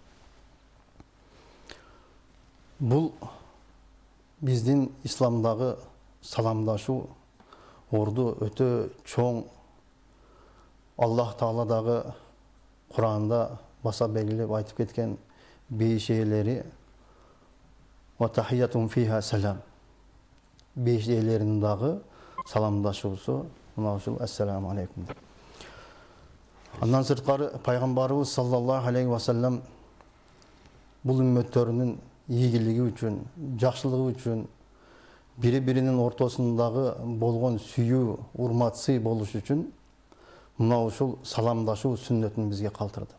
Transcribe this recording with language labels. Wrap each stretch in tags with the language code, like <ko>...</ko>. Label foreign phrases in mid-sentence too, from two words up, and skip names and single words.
<ky>Бул биздин исламдагы саламдашуу орду өтө чоң. Аллах Таала дагы Куранда баса белгилеп айтып кеткен беш ээлери</ky> <ar>وتحيتهم فيها سلام.</ar> <ky>Беш ээлеринин дагы саламдашуусу мына ушул</ky> <ar>السلام عليكم.</ar> <ky>Андан сырткары пайгамбарыбыз</ky> <ar>صلى الله عليه وسلم</ar> <ky>бул үммөттөрүнүн ийгилиги үчүн, жакшылыгы үчүн, бири-биринин ортосундагы болгон сүйүү, урмат, сый болуш үчүн мына ушул саламдашуу сүннөтүн бизге калтырды.</ky>